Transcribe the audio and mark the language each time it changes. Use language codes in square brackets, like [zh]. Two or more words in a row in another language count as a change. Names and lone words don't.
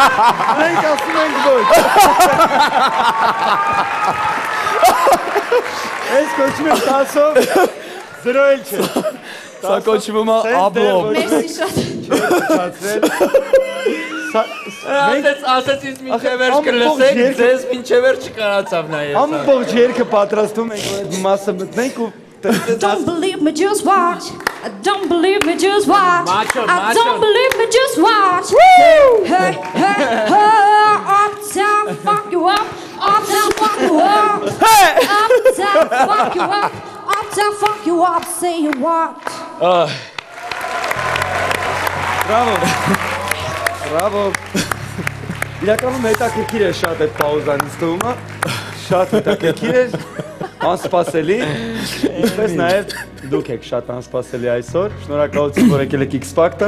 [hy] Մենք ասում ենք ոչ։ Այս կոչում եմ 10-ով 0 էլ չէ։ Սա կոչվում է աբլոմ։ Մերսի շատ։ Ասացից մինչև վերջ կլսենք, ձեզ մինչև վերջ չկարացավ նայել։ Ամբողջ երկը պատրաստում ենք, որ այդ մասը մտնենք ու [en] Don't believe me, just watch. Don't believe me, just watch. Macho, I don't believe me, just watch. Hey, hey, hey, uptown, fuck you up. Uptown, fuck you up. Uptown, fuck you up. Uptown, fuck you up. Say you what? [hy] Բրավո։ Բրավո։ Իրականում հետաքրքիր է շատ այդ պաուզան ինձ թվում է։ Շատ հետաքրքիր է։ Անսպասելի, ինչպես նաև դուք եք շատ անսպասելի այսօր, շնորհակալություն, որ եկել եք X Factor։